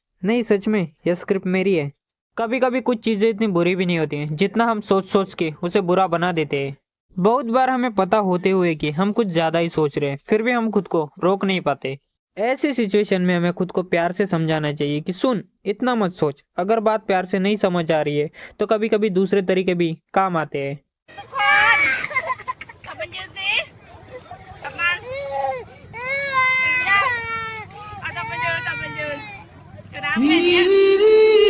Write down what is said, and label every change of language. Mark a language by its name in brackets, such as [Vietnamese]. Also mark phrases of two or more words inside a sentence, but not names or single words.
[Hindi] नहीं, सच में यह स्क्रिप्ट मेरी है। कभी कभी कुछ चीजें इतनी बुरी भी नहीं होती हैं जितना हम सोच सोच के उसे बुरा बना देते हैं। बहुत बार हमें पता होते हुए कि हम कुछ ज्यादा ही सोच रहे हैं, फिर भी हम खुद को रोक नहीं पाते। ऐसी सिचुएशन में हमें खुद को प्यार से समझाना चाहिए कि सुन, इतना मत सोच। अगर बात प्यार से नहीं समझ आ रही है तो कभी कभी दूसरे तरीके भी काम आते हैं। [Indonesian] Kapan jadi? Kapan? Ya. Ada penjual, ada penjual. Kenapa ya?